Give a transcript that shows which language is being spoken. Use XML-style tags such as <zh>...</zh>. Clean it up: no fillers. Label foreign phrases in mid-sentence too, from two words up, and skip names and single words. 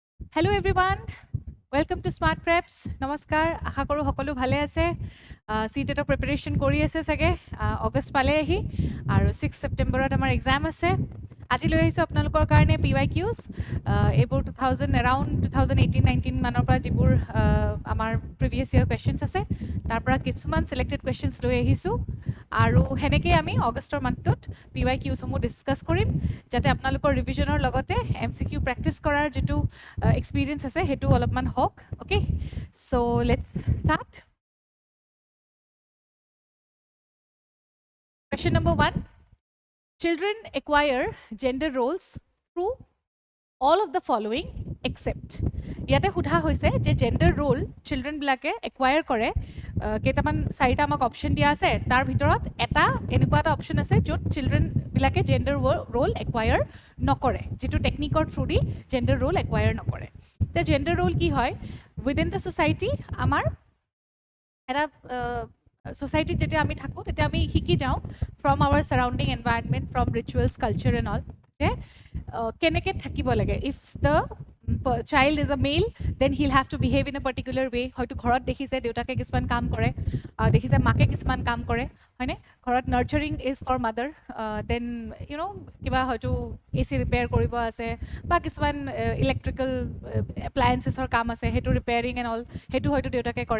<en>Hello everyone, welcome to Smart Preps.</en> <as>Namaskar, আশা কৰোঁ সকলো ভালে আছে। CTET প্ৰিপাৰেশ্যন কৰি আছে চাগে। অগষ্ট পালে আহি আৰু 6 ছেপ্টেম্বৰত আমাৰ এক্সাম আছে। আজি লৈ আহিছোঁ আপোনালোকৰ কাৰণে PYQs। এইবোৰ 2018-19 মানৰ পৰা যিবোৰ আমাৰ</as> <en>previous year questions</en> <as>আছে তাৰ পৰা কিছুমান</as> <en>selected questions</en> <as>লৈ আহিছোঁ আৰু সেনেকৈ আমি অগষ্টৰ মান্থটোত PYQসমূহ ডিছকাছ কৰিম যাতে আপোনালোকৰ ৰিভিজনৰ লগতে MCQ প্ৰেক্টিছ কৰাৰ যিটো এক্সপিৰিয়েঞ্চ আছে সেইটো অলপমান হওক।</as> <en>Okay, so let's start. Question number 1. Children acquire gender roles through all of the following except.</en> <as>ইয়াতে সোধা হৈছে যে</as> <en>gender role</en> <as>চিলড্ৰেনবিলাকে একুৱায়াৰ কৰে। কেইটামান চাৰিটা আমাক অপশ্যন দিয়া আছে, তাৰ ভিতৰত এনেকুৱা এটা অপশ্যন আছে য'ত চিলড্ৰেনবিলাকে</as> <en>gender role acquire</en> <as>নকৰে, যিটো টেকনিকৰ</as> <en>through the gender role acquire</en> <as>নকৰে। তে</as> <en>gender role</en> <as>কি হয়?</as> <en>within the society</en> <as>আমাৰ এটা ছ'চাইটিত যেতিয়া আমি থাকোঁ তেতিয়া আমি শিকি যাওঁ</as> <en>from our surrounding environment, from rituals, culture and all,</en> <as>যে কেনেকৈ থাকিব লাগে।</as> <en>if the child is a male, then he'll have to behave in a particular way.</en> <as>হয়তো ঘৰত দেখিছে দেউতাকে কিছুমান কাম কৰে, দেখিছে মাকে কিছুমান কাম কৰে, হয়নে? ঘৰত</as> <en>nurturing is for mother, then</en> <as>কিবা হয়তো AC ৰিপেয়াৰ কৰিব আছে বা কিছুমান ইলেক্ট্ৰিকেল এপ্লায়েন্সেছৰ কাম আছে, সেইটো</as> <en>repairing and all</en> <as>সেইটো হয়তো দেউতাকে কৰে।</as>